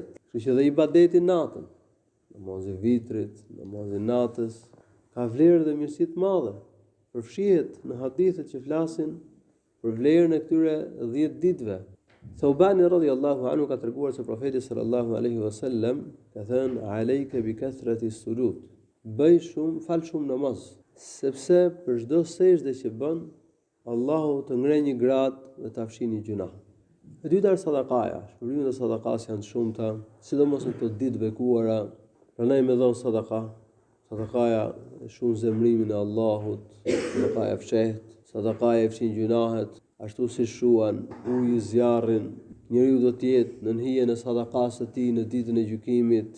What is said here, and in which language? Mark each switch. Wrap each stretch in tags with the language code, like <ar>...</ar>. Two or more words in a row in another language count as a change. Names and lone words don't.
<sq>Kështu që dhe ibadeti natën, namazi vitrit, namazi natës, ka vlerë dhe mirësi të madhe. Përfshihet në hadithet që flasin për vlerën e këtyre 10 ditëve. Thawbani</sq> <ar>رضي الله عنه</ar> <sq>ka treguar se profeti</sq> <ar>صلى الله عليه وسلم</ar> <sq>ka thënë:</sq> <ar>"عليك بكثرة السجود."</ar> <sq>Bëj shumë, fal shumë namaz, sepse për çdo sejdë që bën, Allahu të ngrej një gradë dhe ta fshin një gjuna. E dyta është sadakaja. Shpërimet e sadakas janë të shumta, sidomos në këto ditë bekuara. Prandaj më dhon sadaka. Sadakaja e shumë zemrimin e Allahut, sadakaja fsheht, sadakaja e fshin gjunahet, ashtu si shuan, uji zjarrin, njeriu do të jetë në hijen e sadakas së tij në ditën e gjykimit.</sq>